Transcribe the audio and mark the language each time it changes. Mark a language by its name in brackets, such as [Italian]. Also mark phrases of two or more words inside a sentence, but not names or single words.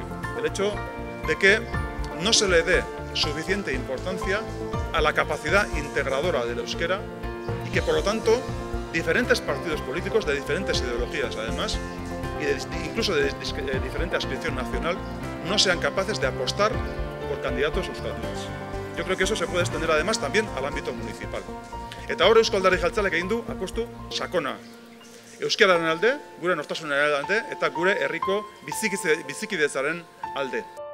[Spanish] El hecho de que no se le dé suficiente importancia a la capacidad integradora del euskera y que, por lo tanto, diferentes partidos políticos de diferentes ideologías, además, y incluso de diferente adscripción nacional, no sean capaces de apostar por candidatos euskaldunes. Yo creo que eso se puede extender además también al ámbito municipal. [Basque] Eta hor Eusko Alderdi Jeltzaleak egin du apustu sakona. Euskararen alde, gure nortasunaren alde eta gure herriko bizikidetzaren alde.